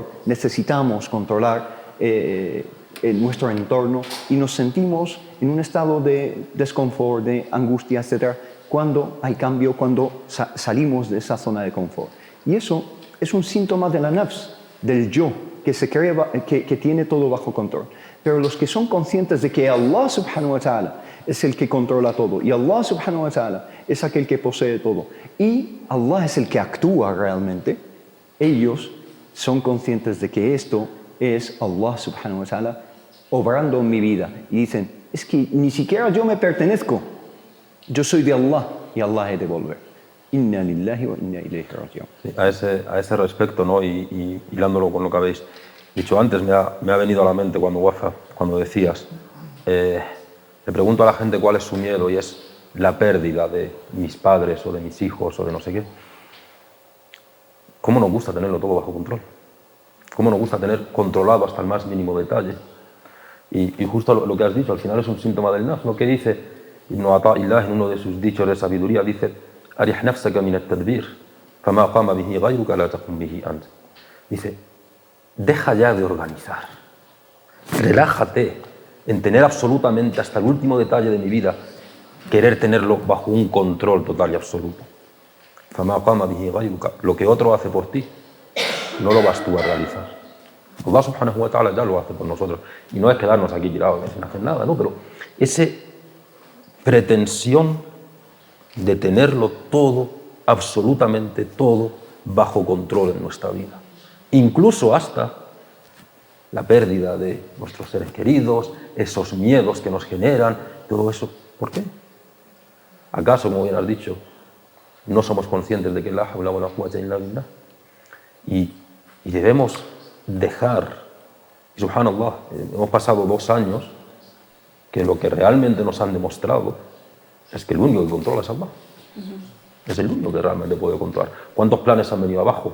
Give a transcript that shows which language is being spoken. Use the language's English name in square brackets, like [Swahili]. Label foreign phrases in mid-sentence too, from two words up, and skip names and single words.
[Spanish] Necesitamos controlar nuestro entorno y nos sentimos en un estado de desconfort, de angustia, etc., cuando hay cambio, cuando salimos de esa zona de confort. Y eso es un síntoma de la nafs, del yo, que se cree que tiene todo bajo control. Pero los que son conscientes de que Allah [Arabic] سبحانه وتعالى [Spanish] es el que controla todo y Allah [Arabic] سبحانه وتعالى [Spanish] es aquel que posee todo y Allah es el que actúa realmente, ellos son conscientes de que esto es Allah [Arabic] سبحانه وتعالى [Spanish] obrando en mi vida y dicen, es que ni siquiera yo me pertenezco, yo soy de Allah y Allah he de volver. [Arabic] إنا لله وإنا إليه راجعون. [Spanish] Sí, a ese respecto, ¿no? Y hilándolo con lo que habéis dicho antes, me ha venido a la mente cuando decías, le pregunto a la gente cuál es su miedo y es la pérdida de mis padres o de mis hijos o de no sé qué. ¿Cómo nos gusta tenerlo todo bajo control? ¿Cómo nos gusta tener controlado hasta el más mínimo detalle? Y justo lo que has dicho, al final es un síntoma del nafs, lo que dice Ibn Ata'illah en uno de sus dichos de sabiduría, dice [Arabic] «أرح نفسك من التدبير فما قام به غيرك لا تقم به أنت». [Spanish] Dice, deja ya de organizar, relájate en tener absolutamente hasta el último detalle de mi vida, querer tenerlo bajo un control total y absoluto. [Arabic] فما قام به غيرك, [Spanish] lo que otro hace por ti, no lo vas tú a realizar. Allah [Arabic] سبحانه وتعالى [Spanish] ya lo hace por nosotros. Y no es quedarnos aquí tirados sin hacer nada, ¿no? Pero esa pretensión de tenerlo todo, absolutamente todo, bajo control en nuestra vida. Incluso hasta la pérdida de nuestros seres queridos, esos miedos que nos generan, todo eso. ¿Por qué? ¿Acaso, como bien has dicho, no somos conscientes de que [Arabic] لا حول ولا قوة إلا بالله. [Spanish] Y debemos dejar, y subhanallah, hemos pasado 2 años que lo que realmente nos han demostrado es que el único que controla es Allah. Es el único que realmente puede controlar. ¿Cuántos planes han venido abajo?